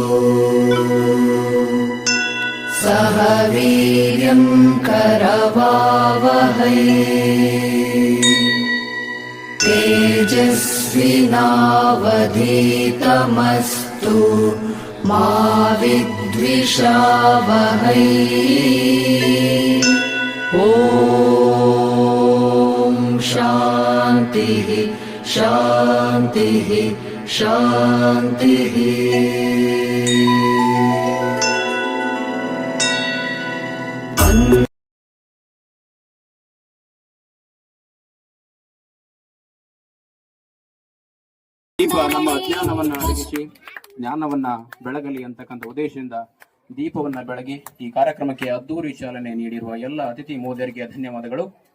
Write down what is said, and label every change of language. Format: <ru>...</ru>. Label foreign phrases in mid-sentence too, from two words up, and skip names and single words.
<sa>सह वीर्यं करवावहै तेजस्विनावधीतमस्तु मा विद्विषावहै. शान्तिः शान्तिः शान्तिः.</sa> <kn>ದೀಪ ನಮ್ಮ ಜ್ಞಾನವನ್ನ ಅರಗಿಸಿ ಜ್ಞಾನವನ್ನ ಬೆಳಗಲಿ ಅಂತಕ್ಕಂಥ ಉದ್ದೇಶದಿಂದ ದೀಪವನ್ನ ಬೆಳಗಿ ಈ ಕಾರ್ಯಕ್ರಮಕ್ಕೆ ಅದ್ದೂರಿ ಚಾಲನೆ ನೀಡಿರುವ ಎಲ್ಲ ಅತಿಥಿ ಮಹೋದಯರಿಗೆ ಧನ್ಯವಾದಗಳು.</kn>